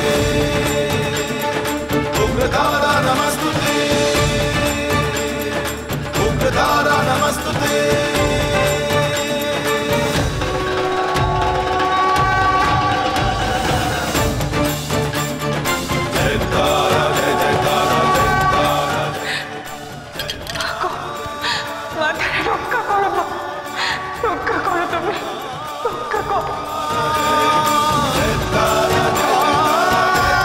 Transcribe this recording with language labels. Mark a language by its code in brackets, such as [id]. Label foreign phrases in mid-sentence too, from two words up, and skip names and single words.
[sa] उग्रतारा नमस्तुते उग्रतारा नमस्तुते [hi] जयकारा जय जयकारा जयकारा [bn] মাথায় রক্ষা করো, রক্ষা করো, তুমি রক্ষা করো। [hi] जयकारा